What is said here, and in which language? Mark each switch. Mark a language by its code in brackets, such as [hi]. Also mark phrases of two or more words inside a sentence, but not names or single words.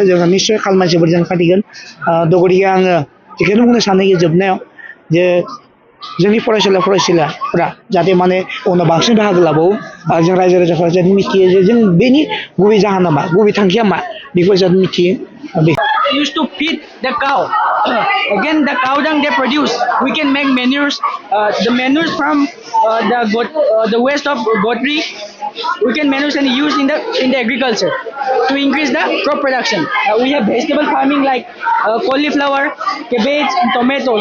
[brx] जोङो निस्सय खालमानसिफोर जों फाथिगोन। गतिके आङो बेखौनो बुंनो सानो जोबनायाव जे जोंनि फरायसालिफोरा जाहाथे माने उनाव बांसिन बाहागो लाबावो। जों रायजो राजाफोरा जाहाथे मिथियो जे जों बेनि गुबै जाहोना मा, गुबै थांखिया मा, बेखौ जाहाथे मिथियो। [en] Used to feed the cow. Again, the cow dung they produce, we can make manures. The manures from the waste of goatry, we can manure and use in the agriculture to increase the crop production. We have vegetable farming like cauliflower, cabbage, and tomatoes.